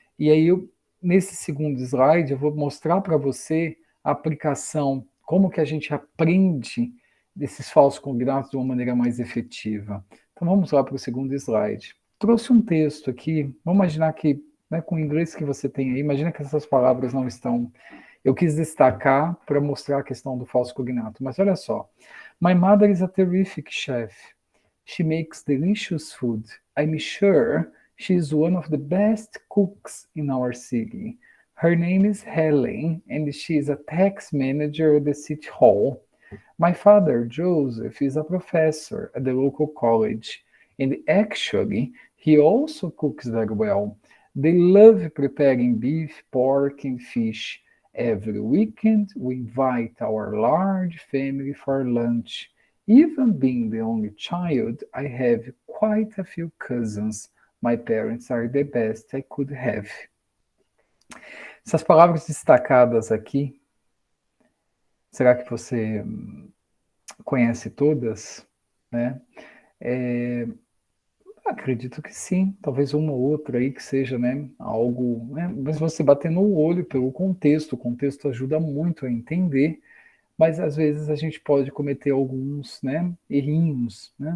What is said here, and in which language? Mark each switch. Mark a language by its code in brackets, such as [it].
[pt] E aí, nesse segundo slide, eu vou mostrar para você a aplicação, como que a gente aprende desses falsos cognatos de uma maneira mais efetiva. Então, vamos lá para o segundo slide. Trouxe um texto aqui, vamos imaginar que, né, com o inglês que você tem aí, imagina que essas palavras não estão. Eu quis destacar para mostrar a questão do falso cognato, mas olha só. [en] My mother is a terrific chef. She makes delicious food. I'm sure she is one of the best cooks in our city. Her name is Helen, and she is a tax manager at the city hall. My father, Joseph, is a professor at the local college, and actually, he also cooks very well. They love preparing beef, pork, and fish. Every weekend, we invite our large family for lunch. Even being the only child, I have quite a few cousins. My parents are the best I could have. [pt] Essas palavras destacadas aqui, será que você conhece todas? Né? É, acredito que sim, talvez uma ou outra aí que seja, né, algo, né, mas você bater no olho pelo contexto, o contexto ajuda muito a entender, mas às vezes a gente pode cometer alguns, né, errinhos, né?